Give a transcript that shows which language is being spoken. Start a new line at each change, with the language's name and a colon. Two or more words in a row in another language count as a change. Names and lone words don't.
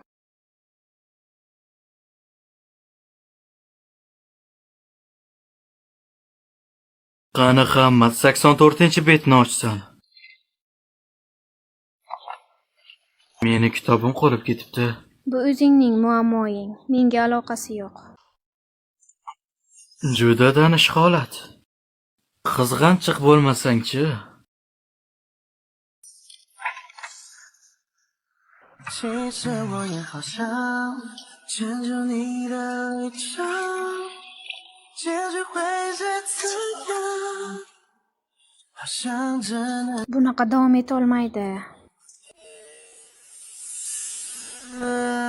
Uzbek: Qani hamma 84-betni ochsin. Meni kitobim qolib ketibdi. Bu o'zingning muammoing. Menga aloqasi yo'q. Juda tanish holat. Qizg'anchiq bo'lmasang-chi.
Chinese: 其实我也好想牵住你的离场，结局会是怎样？好像真的。
Uzbek: Bunaqa davom eta olmaydi.